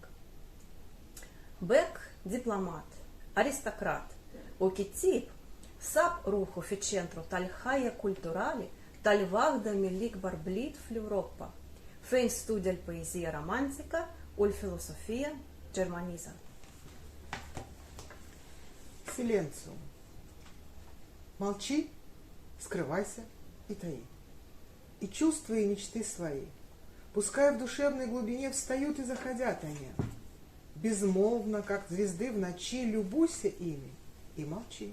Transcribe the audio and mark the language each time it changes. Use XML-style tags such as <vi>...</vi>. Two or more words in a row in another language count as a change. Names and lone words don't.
<mt>Bekk diplomat, aristokrat u kittieb sab ruħu fiċ-ċentru tal-ħajja kulturali tal-waħda mill-ikbar bliet fl-Ewropa, fejn studja l-poeżija romantika u l-filosofija Ġermaniża.</mt> <ru>Силенциум. Молчи, скрывайся и таи. И чувства, и мечты свои, пускай в душевной глубине встают и заходят они. Безмолвно, как звезды в ночи, любуйся ими и молчи.</ru>